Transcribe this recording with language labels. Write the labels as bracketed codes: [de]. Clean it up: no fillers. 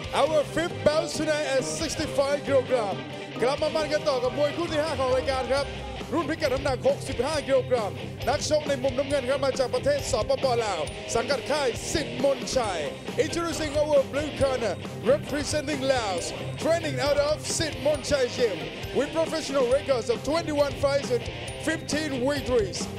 [en] Our 5th bout tonight at 65 kilograms. [th] กลับมามันกันต่อกับมวยคู่ที่ 5 ของรายการครับรุ่นพิกัดน้ำหนัก 65 กิโลกรัมนักชกในมุมน้ำเงินครับมาจากประเทศสปป. ลาวสังกัดค่ายสิทธิ์มนชัย [en] Introducing our blue corner representing Laos training out of Sitt Monchai Gym with professional records of 21 fights and 15 victories.